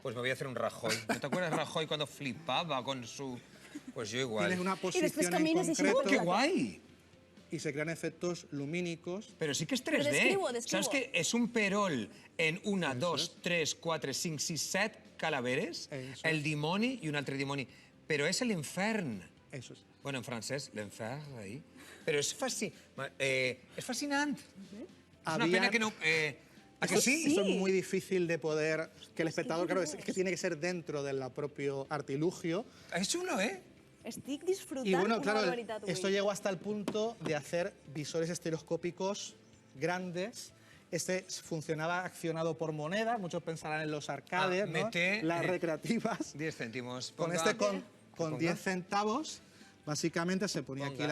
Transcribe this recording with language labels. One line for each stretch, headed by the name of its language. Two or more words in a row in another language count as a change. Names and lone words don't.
Spanish: Pues me voy a hacer un Rajoy. ¿No te acuerdas Rajoy cuando flipaba con su...? Pues yo igual. Tienes una posición en caminas y se concreto ¡Oh, qué guay! y se crean efectos lumínicos. Pero sí que es 3D. Pero describo. ¿Sabes que es un perol en 1, 2, 3, 4, 5, 6, 7 calaveres? Eso
Catalan: El dimoni y un altre dimoni. Però és l'infern.
Spanish: Eso es.
Catalan: Bueno, en francès, l'enfer, ahí. Però és fascinant. És una pena que no...
Spanish: ¿A que sí? Esto es muy difícil de poder... Que el espectador, claro, es que tiene que ser dentro del propio artilugio.
Catalan: És xulo, ¿eh? Estic disfrutant
Spanish: Y bueno,
Catalan: una
Spanish: claro,
Catalan: barbaritat avui.
Spanish: esto llegó hasta el punto de hacer visores estereoscópicos grandes. Este funcionaba accionado por monedas, muchos pensarán en los arcades, ¿no? mete, Las recreativas. 10 céntimos. Con Ponga- este con ponga. 10 centavos, básicamente se ponía aquí Ponga